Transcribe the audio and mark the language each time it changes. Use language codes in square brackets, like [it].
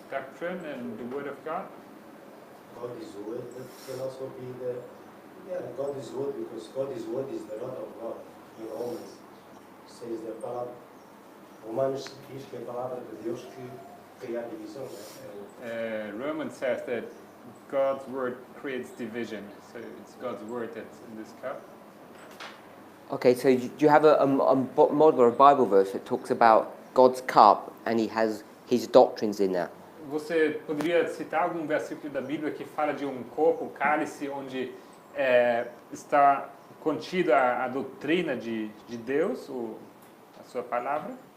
[en] doctrine and the word of God. God is word, that can also be the, yeah, God is word, because God is word is the word of God. [pt] In Romans, says the palavra, Romanos diz que a palavra de Deus que cria a divisão, né? [en] Romans says that God's word creates division. So it's God's word that's in this cup. Okay, so do you have a model or a Bible verse that talks about God's cup and he has his doctrines in that? [pt] Você poderia citar algum versículo da Bíblia que fala de um copo, cálice, onde está contida a doutrina de Deus, a sua palavra?